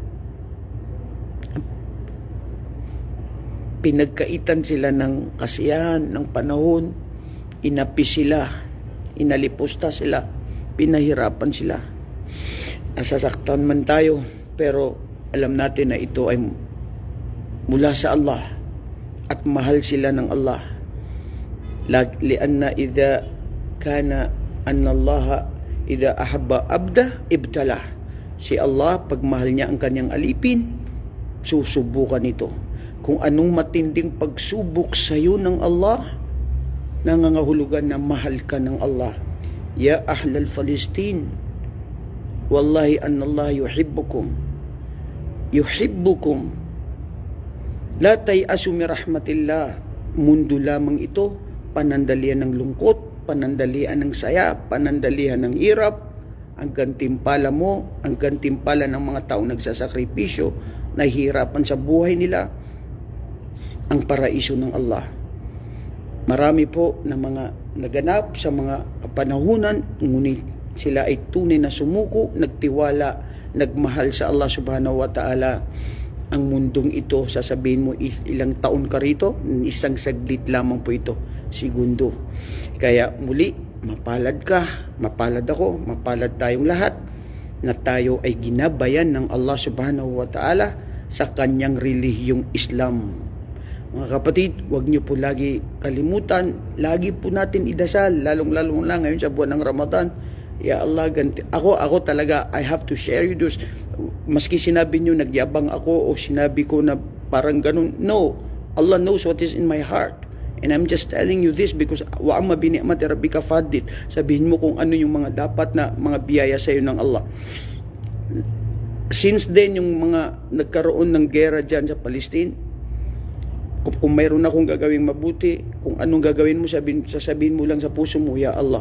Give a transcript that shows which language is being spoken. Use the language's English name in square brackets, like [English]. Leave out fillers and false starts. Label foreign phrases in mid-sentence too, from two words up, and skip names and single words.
[Filipino] Pinagkaitan sila ng kasiyahan, ng panahon, inapi sila, inalipusta sila, pinahirapan sila. Nasasaktan man tayo, pero alam natin na ito ay mula sa Allah at mahal sila ng Allah. [Arabic] لأنه إذا كان أن الله إذا أحب عبدا ابتلاه. [Filipino] Si Allah, pag mahal niya ang kanyang alipin, susubukan ito. Kung anong matinding pagsubok sa iyo ng Allah, nangangahulugan na mahal ka ng Allah. [Arabic] يا أهل فلسطين والله أن الله يحبكم. لا تيأسوا من رحمة الله. [Filipino] Mundo lamang ito, panandalian ng lungkot, panandalian ng saya, panandalian ng hirap. Ang gantimpala mo, ang gantimpala ng mga taong nagsasakripisyo, nahihirapan sa buhay nila, ang paraiso ng Allah. Marami po na mga naganap sa mga panahunan, ngunit sila ay tunay na sumuko, nagtiwala, nagmahal sa Allah [Arabic] سبحانه وتعالى. [Filipino] Ang mundong ito, sasabihin mo ilang taon ka rito, isang saglit lamang po ito, segundo. Kaya muli, mapalad ka, mapalad ako, mapalad tayong lahat na tayo ay ginabayan ng Allah [Arabic] سبحانه وتعالى [Filipino] sa kanyang relihiyong Islam. Mga kapatid, huwag niyo po lagi kalimutan, lagi po natin idasal, lalong-lalong lang ngayon sa buwan ng Ramadan. [Arabic] يا الله, [Filipino] ako talaga, [English] I have to share you this. [Filipino] Maski sinabi niyo nagyabang ako o sinabi ko na parang ganun, [English] no, Allah knows what is in my heart. And I'm just telling you this because [Arabic] وأما بنعمة ربك فحدث. [Filipino] Sabihin mo kung ano yung mga dapat na mga biyaya sa iyo ng Allah. [English] Since then, [Filipino] yung mga nagkaroon ng gera dyan sa Palestine, kung mayroon akong gagawing mabuti, kung anong gagawin mo, sasabihin mo lang sa puso mo, [Arabic] يا الله.